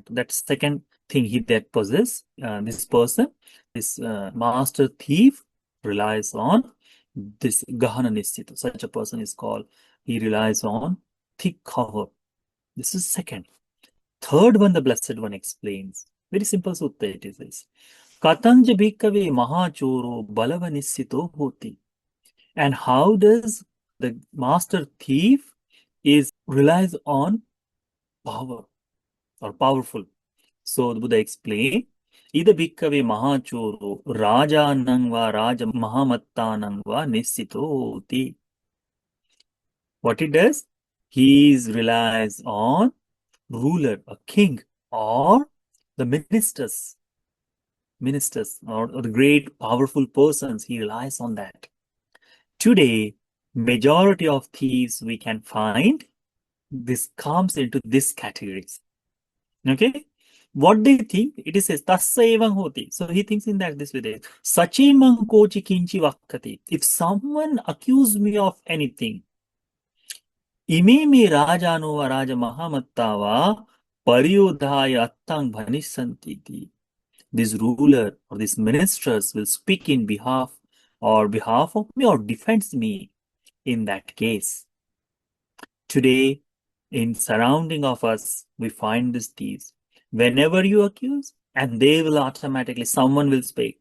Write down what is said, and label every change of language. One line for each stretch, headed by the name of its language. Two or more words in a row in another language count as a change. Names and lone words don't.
English: That second thing that possess this person, this master thief relies on this
Pali: gahana nisthita.
English: Such a person is called. He relies on thick cover. This is second. Third one, the Blessed One explains. Very simple sutta it is this.
Pali: Katanja bhikkhave mahachoro balavanisito hoti.
English: And how does the master thief relies on power or powerful? So the Buddha explained,
Pali: Ida bhikkhave mahachoro rajanang va raja mahamattanang va nisito hoti.
English: What he does? He relies on ruler, a king, or the ministers, or the great powerful persons. He relies on that. Today, majority of thieves we can find, this comes into this categories. Okay? What they think? It is says,
Pali: Tasya evam hoti.
English: So he thinks in that this way.
Pali: Sachimang kochi kinchi vakkati.
English: If someone accuse me of anything,
Pali: ime me rajano va raja mahamattava pariyodhaya attang bhanisantiti.
English: This ruler or these ministers will speak in behalf of me or defends me in that case. Today, in surrounding of us, we find these thieves. Whenever you accuse, and they will automatically, someone will speak.